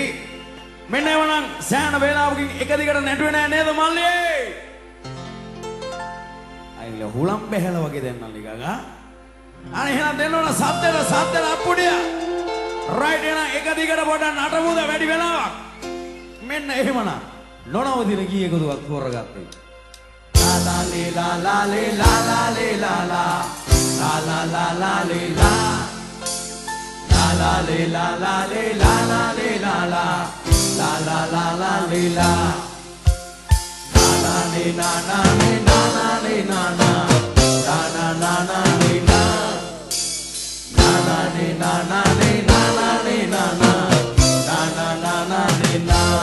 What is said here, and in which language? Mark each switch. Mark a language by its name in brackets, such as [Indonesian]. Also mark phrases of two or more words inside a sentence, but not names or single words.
[Sinhala] මෙන්න එවනම් සෑහෙන වේලාවකින් එක දිගට නැටුවේ නෑ නේද මල්ලියේ? අයිල හුලම් බැහැලා වගේ දෙන්නම් නිකන් ආ. අනේ එහෙනම් දෙන්න ඕන සද්දෙට අප්පුඩිය. right එහෙනම් එක දිගට පොඩ්ඩක් නටමුද වැඩි වෙලාවක්. මෙන්න එහෙමනම් නොනවදින ගීයකදුවක් තෝරගත්තා. La la le la la le la la le la la la la la la le la la la le la la le la la le la la la la la la le la la la le na na le na na le na na la na na na le na la la le na na le na na le na na la na na na le na.